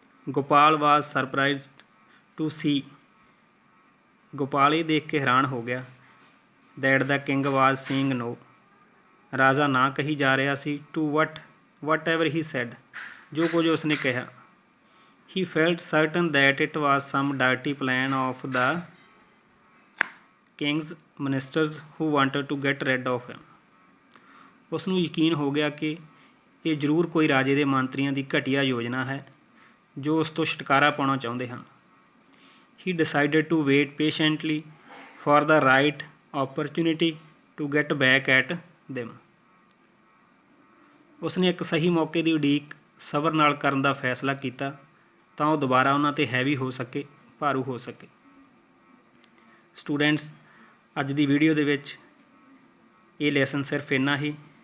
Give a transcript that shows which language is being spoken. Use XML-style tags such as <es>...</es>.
<en>Gopal was surprised to see.</en> <pa>Gopal ਇਹ ਦੇਖ ਕੇ ਹੈਰਾਨ ਹੋ ਗਿਆ</pa> <en>that the king was saying no.</en> <pa>ਰਾਜਾ ਨਾ ਕਹੀ ਜਾ ਰਿਹਾ ਸੀ</pa> <en>to whatever he said,</en> <pa>ਜੋ ਕੁਝ ਉਸਨੇ ਕਿਹਾ।</pa> <en>He felt certain that it was some dirty plan of the king's ministers who wanted to get rid of him.</en> <pa>ਉਸਨੂੰ ਯਕੀਨ ਹੋ ਗਿਆ ਕਿ ਇਹ ਜ਼ਰੂਰ ਕੋਈ ਰਾਜੇ ਦੇ ਮੰਤਰੀਆਂ ਦੀ ਘਟੀਆ ਯੋਜਨਾ ਹੈ ਜੋ ਉਸ ਤੋਂ ਛੁਟਕਾਰਾ ਪਾਉਣਾ ਚਾਹੁੰਦੇ ਹਨ।</pa> <en>He decided to wait patiently for the right opportunity to get back at them.</en> <pa>ਉਸਨੇ ਇੱਕ ਸਹੀ ਮੌਕੇ ਦੀ ਉਡੀਕ ਸਬਰ ਨਾਲ ਕਰਨ ਦਾ ਫੈਸਲਾ ਕੀਤਾ ਤਾਂ ਉਹ ਦੁਬਾਰਾ ਉਹਨਾਂ 'ਤੇ ਹੈਵੀ ਹੋ ਸਕੇ, ਭਾਰੂ ਹੋ ਸਕੇ। ਸਟੂਡੈਂਟਸ, ਅੱਜ ਦੀ ਵੀਡੀਓ ਦੇ ਵਿੱਚ ਇਹ ਲੈਸਨ ਸਿਰਫ ਇੰਨਾ ਹੀ।</pa>